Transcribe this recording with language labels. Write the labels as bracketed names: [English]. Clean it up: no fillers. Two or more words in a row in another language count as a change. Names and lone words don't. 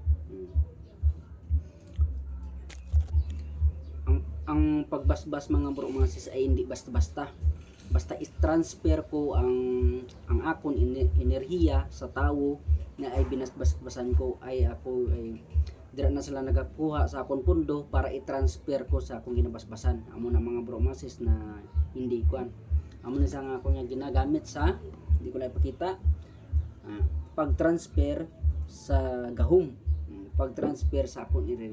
[Hiligaynon] Ang pagbasbas mga bro mga sis ay hindi basta-basta, basta i-transfer ko ang akon enerhiya sa tao na ay binasbasan ko, ay ako ay dira na sila nagakuha sa akong pundo para i-transfer ko sa akong ginabasbasan. Amo na mga bro mga sis na hindi kuan, amo na sa nga ako nga ginagamit sa, hindi ko na ipakita, pag-transfer sa gahom, pag-transfer sa akong enerhiya.